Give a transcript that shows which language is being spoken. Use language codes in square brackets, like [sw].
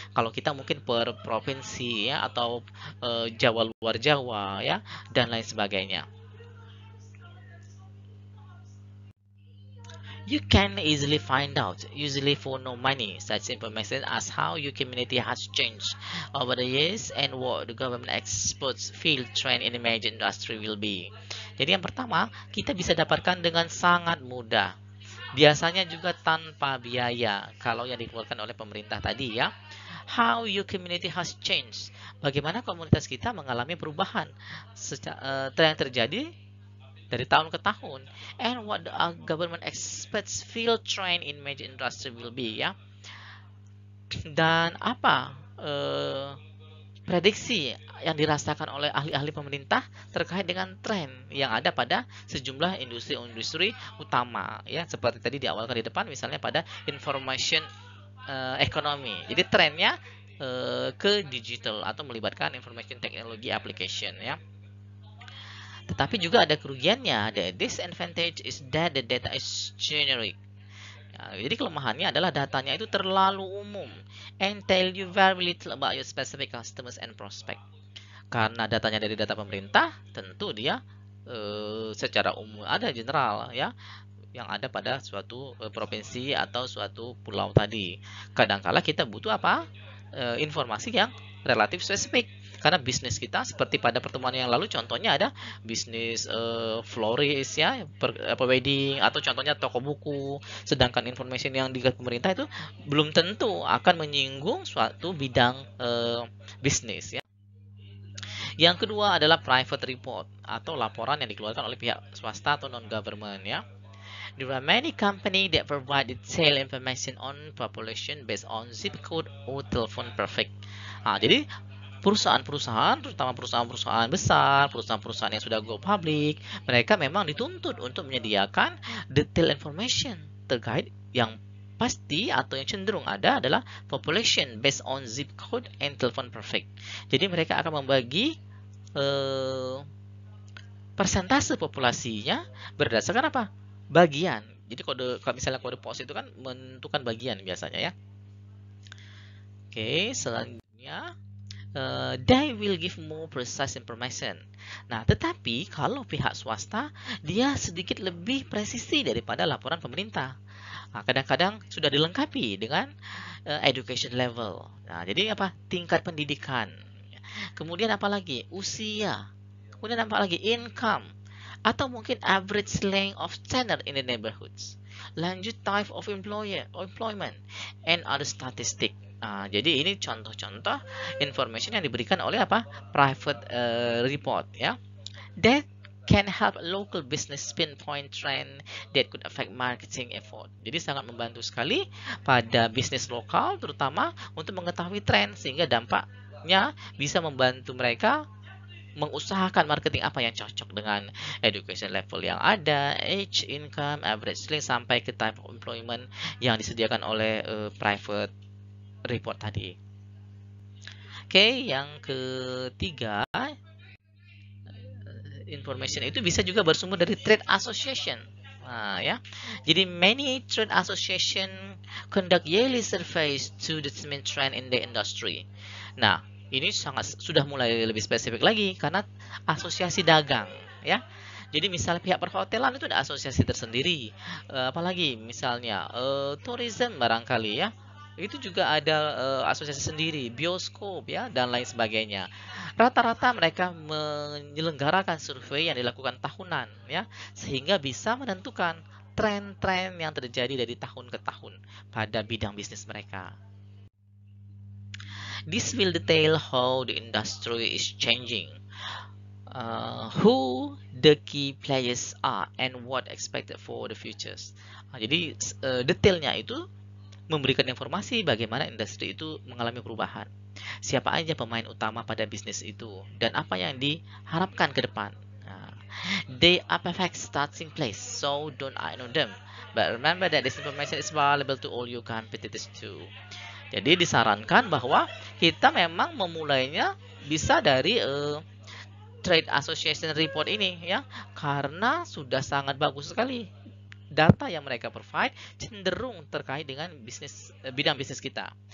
[id] Kalau kita mungkin per provinsi ya atau Jawa luar Jawa ya dan lain sebagainya. [en] You can easily find out, usually for no money, such information as how your community has changed over the years and what the government experts feel trend in the major industry will be. [id] Jadi yang pertama, kita bisa dapatkan dengan sangat mudah. Biasanya juga tanpa biaya kalau yang dikeluarkan oleh pemerintah tadi ya. [en] How your community has changed. [id] Bagaimana komunitas kita mengalami perubahan yang terjadi dari tahun ke tahun, [en] and what the government expects field trend in major industry will be [id] ya, dan apa prediksi yang dirasakan oleh ahli-ahli pemerintah terkait dengan tren yang ada pada sejumlah industri-industri utama ya, seperti tadi diawalkan di depan misalnya pada information economy. Jadi trennya ke digital atau melibatkan information technology application ya. Tetapi juga ada kerugiannya. [en] The disadvantage is that the data is generic. [id] Jadi kelemahannya adalah datanya itu terlalu umum [en] and tell you very little about your specific customers and prospect. [id] Karena datanya dari data pemerintah, tentu dia secara umum ada general ya, yang ada pada suatu provinsi atau suatu pulau tadi. Kadangkala kita butuh apa? Informasi yang relatif spesifik. Karena bisnis kita seperti pada pertemuan yang lalu contohnya ada bisnis florist ya, wedding, atau contohnya toko buku. Sedangkan information yang dikasih pemerintah itu belum tentu akan menyinggung suatu bidang bisnis ya. Yang kedua adalah private report atau laporan yang dikeluarkan oleh pihak swasta atau non-government ya. [en] There are many companies that provide detailed information on population based on zip code or telephone perfect. [id] Jadi perusahaan-perusahaan, terutama perusahaan-perusahaan besar, perusahaan-perusahaan yang sudah go public, mereka memang dituntut untuk menyediakan detail information terkait yang pasti atau yang cenderung ada adalah [en] population based on zip code and telephone perfect. [id] Jadi mereka akan membagi persentase populasinya berdasarkan apa? Bagian. Jadi kalau misalnya kode pos itu kan menentukan bagian biasanya ya. [en] Oke, [id] selanjutnya [en] they will give more precise information. [id] Nah, tetapi kalau pihak swasta, dia sedikit lebih presisi daripada laporan pemerintah. Kadang-kadang sudah dilengkapi dengan education level. Nah, jadi apa? Tingkat pendidikan. Kemudian apa lagi? Usia. Kemudian apa lagi? Income. Atau mungkin [en] average length of tenure in the neighborhoods. [id] Lanjut type of employment and other statistics. Jadi ini contoh-contoh information yang diberikan oleh apa? [en] Private report ya. That can help local business pinpoint trend that could affect marketing effort. [id] Jadi sangat membantu sekali pada bisnis lokal terutama untuk mengetahui tren sehingga dampaknya bisa membantu mereka mengusahakan marketing apa yang cocok dengan education level yang ada, age, income, average link, sampai ke type of employment yang disediakan oleh private report tadi. Oke, yang ketiga, information itu bisa juga bersumber dari trade association. Nah, ya. Jadi [en] many trade association conduct yearly surveys to determine trend in the industry. [id] Nah, ini sudah mulai lebih spesifik lagi karena asosiasi dagang, ya. Jadi misalnya pihak perhotelan itu ada asosiasi tersendiri. Apalagi misalnya tourism barangkali ya. Itu juga ada asosiasi sendiri, bioskop ya dan lain sebagainya. Rata-rata mereka menyelenggarakan survei yang dilakukan tahunan ya, sehingga bisa menentukan tren-tren yang terjadi dari tahun ke tahun pada bidang bisnis mereka. [en] This will detail how the industry is changing, who the key players are, and what expected for the futures. [id] Jadi detailnya itu memberikan informasi bagaimana industri itu mengalami perubahan. Siapa aja pemain utama pada bisnis itu dan apa yang diharapkan ke depan. Nah, [en] they are perfect starting place, so don't ignore them. But remember that this information is valuable to all your competitors too. [id] Jadi disarankan bahwa kita memang memulainya bisa dari Trade Association Report ini ya, karena sudah sangat bagus sekali. Data yang mereka provide cenderung terkait dengan bidang bisnis kita.